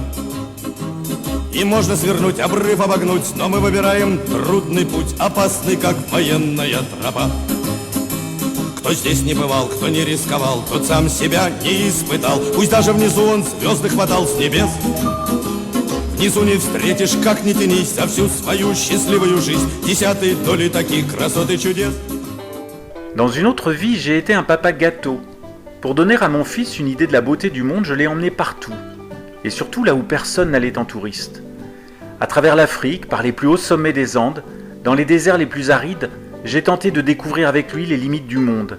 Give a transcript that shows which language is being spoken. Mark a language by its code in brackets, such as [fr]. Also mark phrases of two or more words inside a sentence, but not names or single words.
[ru] И можно свернуть, обрыв обогнуть, но мы выбираем трудный путь, опасный, как военная тропа. Кто здесь не бывал, кто не рисковал, тот сам себя не испытал. Пусть даже внизу он звезды хватал с небес. Внизу не встретишь, как ни тянись, за всю свою счастливую жизнь десятой доли таких красот и чудес. [fr] Dans une autre vie, j'ai été un papa gâteau. Pour donner à mon fils une idée de la beauté du monde, je l'ai emmené partout. Et surtout là où personne n'allait en touriste. À travers l'Afrique, par les plus hauts sommets des Andes, dans les déserts les plus arides, j'ai tenté de découvrir avec lui les limites du monde.